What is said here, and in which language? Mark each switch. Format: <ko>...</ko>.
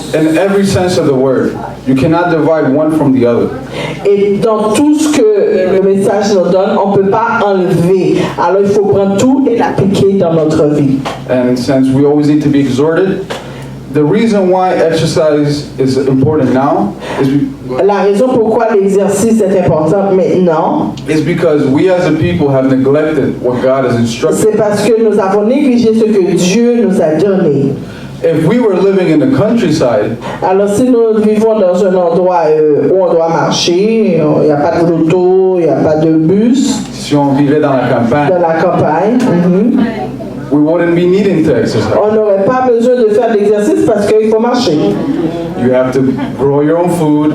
<en>In every sense of the word, you cannot divide one from the other.</en> <fr>Et dans tout ce que le message nous donne, on ne peut pas enlever. Alors, il faut prendre tout et l'appliquer dans notre vie.</fr> <en>And since we always need to be exhorted, the reason why exercise is important now is</en> <fr>La raison pourquoi l'exercice est important maintenant,</fr> <en>because we as a people have neglected what God has instructed.</en> <fr>c'est parce que nous avons négligé ce que Dieu nous a donné.</fr> <en>If we were living in the countryside,</en> <fr>alors si nous vivons dans un endroit où on doit marcher, il n'y a pas d'auto, il n'y a pas de bus, si on vivait dans la campagne,</fr> <en>we wouldn't be needing to exercise.</en> <fr>On n'aurait pas besoin de faire de l'exercice parce qu'il faut marcher.</fr> <en>You have to grow your own food.</en>